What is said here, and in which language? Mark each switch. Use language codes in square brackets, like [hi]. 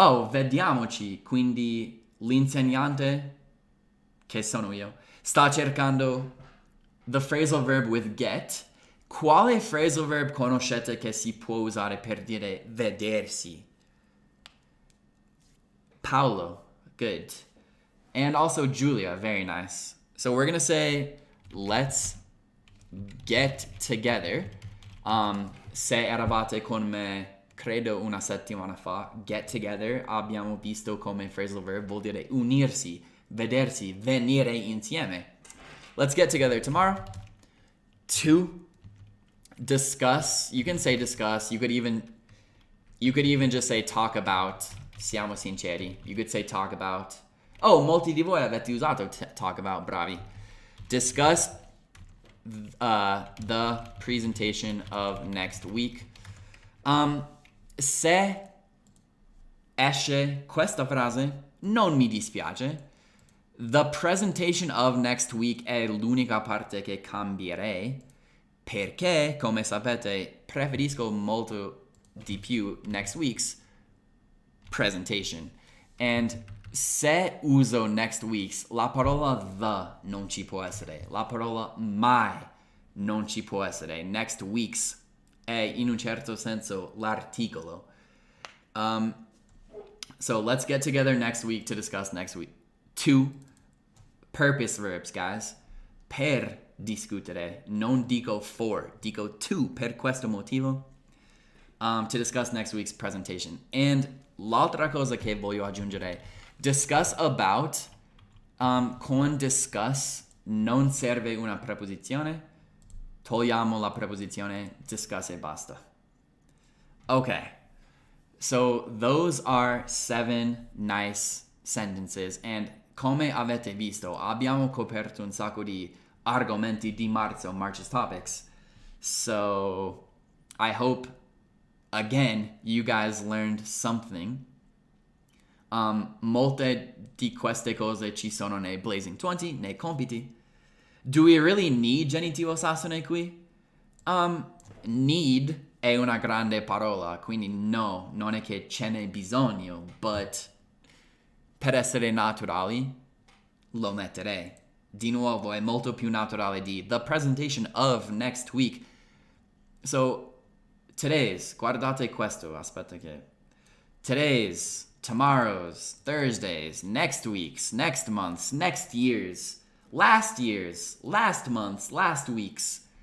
[it] Vediamoci, quindi l'insegnante, che sono io, sta cercando the phrasal verb with get. Quale phrasal verb conoscete che si può usare per dire vedersi? [en] Paolo, good. And also Giulia, very nice. So we're gonna say, let's get together. [it] Se eravate con me, credo una settimana fa, get together, abbiamo visto come phrasal verb vuol dire unirsi, vedersi, venire insieme. [en] Let's get together tomorrow to discuss. You can say discuss. You could even just say talk about. [it] Siamo sinceri. [en] You could say talk about. [it] Oh, molti di voi avete usato talk about. Bravi. [en] Discuss the presentation of next week. [it] Se esce questa frase, non mi dispiace. [en] The presentation of next week [it] è l'unica parte che cambierei, perché, come sapete, preferisco molto di più [en] next week's presentation. [it] And se uso next week's, la parola the non ci può essere. La parola my non ci può essere. Next week's è in un certo senso l'articolo. [en] So let's get together next week to discuss next week. 2 purpose verbs, guys. [it] Per discutere. Non dico for. Dico to, per questo motivo. [en] To discuss next week's presentation. [it] And l'altra cosa che voglio aggiungere. [en] Discuss about. [it] Con discuss non serve una preposizione. Togliamo la preposizione discuss e basta. [en] Okay. So those are 7 nice sentences. [it] And come avete visto, abbiamo coperto un sacco di argomenti di [en] March's topics. So I hope, again, you guys learned something. [it] Molte di queste cose ci sono nei Blazing 20, nei compiti. [en] Do we really need [it] genitivo sassone qui? Need è una grande parola, quindi no, non è che ce n'è bisogno, but [en] per essere naturali [it] lo metterei. Di nuovo, è molto più naturale di the presentation of next week. [en] So, today's, [it] guardate questo, aspetta che. [en] Today's, tomorrow's, Thursday's, next week's, next month's, next year's, last month's, last week's.